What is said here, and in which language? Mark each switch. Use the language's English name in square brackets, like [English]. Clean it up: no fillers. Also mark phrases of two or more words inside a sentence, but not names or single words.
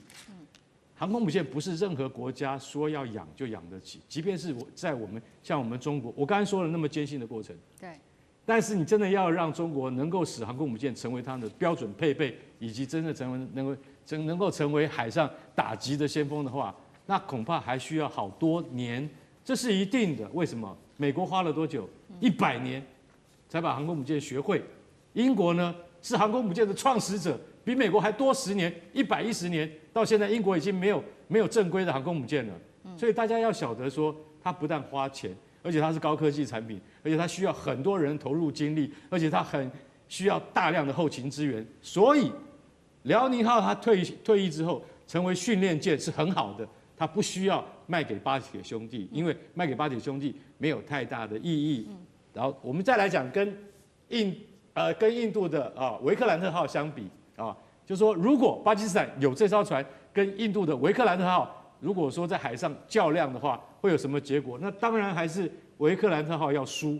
[Chinese] 航空母艦不是任何國家說要養就養得起，即便是在像我們中國，我剛才說了那麼艱辛的過程，對。但是你真的要讓中國能夠使航空母艦成為它的標準配備，以及真的能夠成為海上打擊的先鋒的話，那恐怕還需要好多年，這是一定的。為什麼？美國花了多久？100年才把航空母艦學會。英國呢是航空母艦的創始者，比美國還多10年，110年。到現在，英國已經沒有正規的航空母艦了。所以大家要曉得說，它不但花錢，而且它是高科技產品，而且它需要很多人投入精力，而且它很需要大量的後勤支援。所以，遼寧號它退役之後成為訓練艦是很好的，它不需要賣給巴鐵兄弟，因為賣給巴鐵兄弟沒有太大的意義。然後我們再來講跟印度的維克蘭特號相比就是說，如果巴基斯坦有這艘船跟印度的維克蘭特號，如果說在海上較量的話，會有什麼結果？那當然還是維克蘭特號要輸。